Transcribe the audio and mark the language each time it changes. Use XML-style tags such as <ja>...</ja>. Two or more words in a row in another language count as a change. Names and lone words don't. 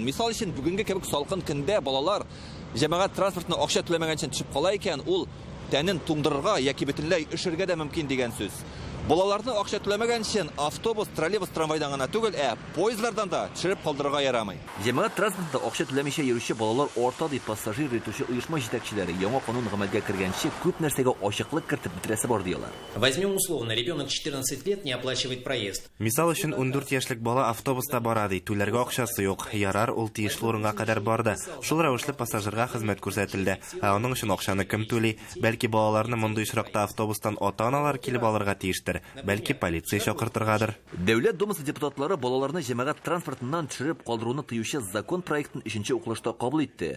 <tt>Мисал өчен, бүгенге кебек салкын көндә балалар җәмәгать транспортына акча түләмәгәнчә төшеп кала икән, ул тәнен туңдырырга яки бөтенләй өшергә дә мөмкин дигән сүз. Балаларны акча түләмәгән өчен автобус, троллейбус, трамвайдан гына түгел, поездлардан да төшереп калдырырга ярамый. Җәмәгать транспортында акча түләмичә йөрүче балалар орта дип пассажир итүче оешма җитәкчеләре яңа канун гамәлгә кергәнче күп нәрсәгә ачыклык кертеп бетерәсе бар диялар.</tt> <ru>Возьмем условно, ребенок 14 лет не оплачивает проезд.</ru> <tt>Мисал өчен 14 яшьлек бала автобуста бара ди, түләргә акчасы юк. Ярар, ул тиешле урынга кадәр барды. Шул рәвешле пассажирга хезмәт күрсәтелде. Аның өчен акчаны кем түли? Бәлки балаларны мондый очракта автобустан ата-аналар килеп алырга тиештер. Бәлки полиция чакыртыргадыр. Дәүләт Думасы депутатлары балаларны җәмәгать транспортыннан төшереп калдыруны тыючы закон проектын 3нче укылышта кабул итте.</tt>